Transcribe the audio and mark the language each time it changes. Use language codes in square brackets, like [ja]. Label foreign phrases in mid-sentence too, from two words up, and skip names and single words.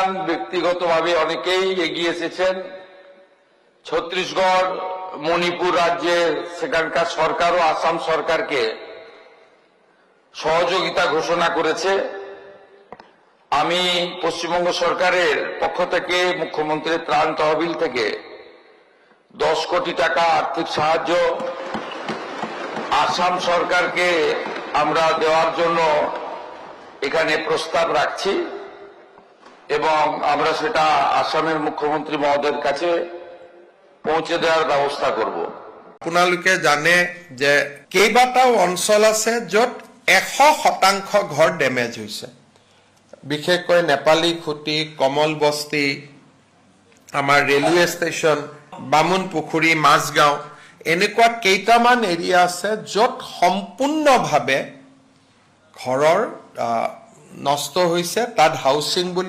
[bn] ব্যক্তিগতভাবে অনেকেই এগিয়ে এসেছেন ছত্তিশগড় মণিপুর রাজ্যের সেখানকার সরকারও আসাম সরকারকে সহযোগিতা ঘোষণা করেছে আমি পশ্চিমবঙ্গ সরকারের পক্ষ থেকে মুখ্যমন্ত্রীর ত্রাণ তহবিল থেকে 10 কোটি টাকা আর্থিক সাহায্য আসাম সরকারকে আমরা দেওয়ার জন্য এখানে প্রস্তাব রাখছি এবং আমরা সেটা আসামের মুখ্যমন্ত্রী মহোদয়ের কাছে পৌঁছে দেওয়ার ব্যবস্থা করব [as] আপোনালোকে জানে যে কেইবাটাও অঞ্চল আছে য'ত 100% ঘৰ ডেমেজ হৈছে বিশেষকৈ নেপালী খুঁটি কমল বস্তি আমাৰ ৰেলৱে ষ্টেচন বামুন পুখুৰী মাছগাঁও এনেকুৱা কেইটামান এৰিয়া আছে য'ত সম্পূৰ্ণভাৱে ঘৰৰ নষ্ট হৈছে তাত হাউচিং বুলি